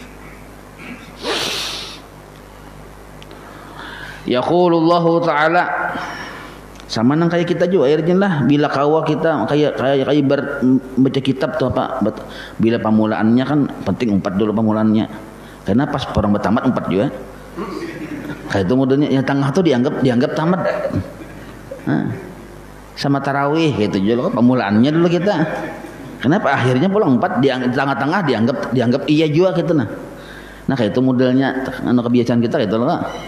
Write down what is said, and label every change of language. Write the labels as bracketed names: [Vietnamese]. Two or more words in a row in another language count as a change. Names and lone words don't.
[Arabic] Yaqulullahu Ta'ala, [Banjar] sama nang kayak kita juga akhirnya lah, bila kawa kita kayak baca kitab tuh apa, bila pemulaannya kan penting 4 dulu pemulaannya, karena pas orang bertamat 4 juga. Kayak itu modelnya, yang tengah tuh dianggap tamat. Sama tarawih gitu juga pemulaannya dulu kita. Kenapa akhirnya pulang 4, di tengah-tengah dianggap iya juga gitu nah. Nah kayak itu modelnya, kebiasaan kita gitu loh.